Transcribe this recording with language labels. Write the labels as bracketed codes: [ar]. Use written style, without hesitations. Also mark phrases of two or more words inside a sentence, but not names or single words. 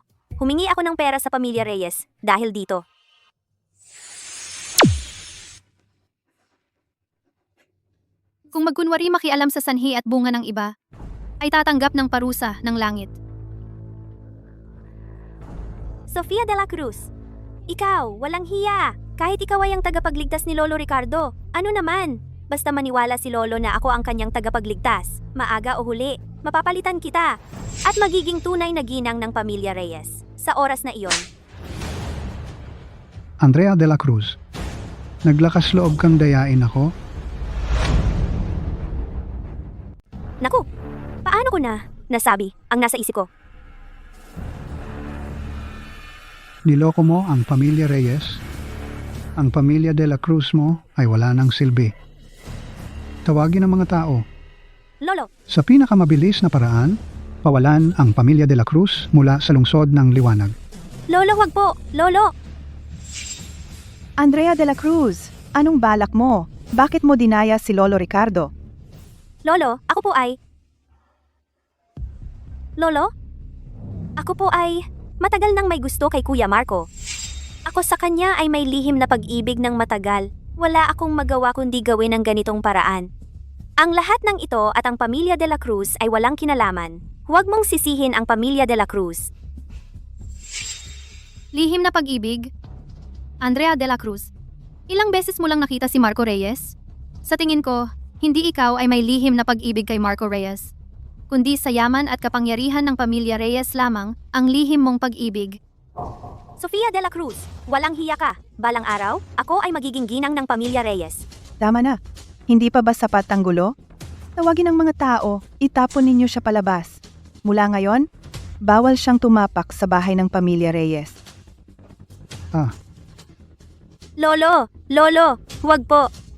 [tl] Humingi ako ng pera sa pamilya Reyes dahil dito. Kung magkunwari makialam sa sanhi at bunga ng iba, ay tatanggap ng parusa ng langit. Sofia de la Cruz, ikaw, walang hiya. Kahit ikaw ay ang tagapagligtas ni Lolo Ricardo, ano naman? Basta maniwala si Lolo na ako ang kanyang tagapagligtas. Maaga o huli, mapapalitan kita. At magiging tunay na ginang ng pamilya Reyes. Sa oras na iyon. Andrea de la Cruz, naglakas loob kang dayain ako? Naku, paano ko na nasabi ang nasa isip ko? Niloko mo ang pamilya Reyes? Ang pamilya de la Cruz mo ay wala ng silbi. Tawagin ang mga tao. Lolo, Sa pinakamabilis na paraan, pawalan ang pamilya de la Cruz mula sa lungsod ng liwanag. Lolo, wag po! Lolo! Andrea de la Cruz, anong balak mo? Bakit mo dinaya si Lolo Ricardo? Lolo, ako po ay... Lolo? Ako po ay... Matagal nang may gusto kay Kuya Marco. Ako sa kanya ay may lihim na pag-ibig ng matagal. Wala akong magawa kundi gawin ang ganitong paraan. Ang lahat ng ito at ang pamilya de la Cruz ay walang kinalaman. Huwag mong sisihin ang pamilya de la Cruz. Lihim na pag-ibig? Andrea de la Cruz, ilang beses mo lang nakita si Marco Reyes? Sa tingin ko, hindi ikaw ay may lihim na pag-ibig kay Marco Reyes, kundi sa yaman at kapangyarihan ng pamilya Reyes lamang ang lihim mong pag-ibig. Sofia de la Cruz, walang hiya ka. Balang araw, ako ay magiging ginang ng pamilya Reyes. Tama na. Hindi pa ba sapat ang gulo? Tawagin ang mga tao, itapon ninyo siya palabas. Mula ngayon, bawal siyang tumapak sa bahay ng pamilya Reyes. Lolo, huwag po.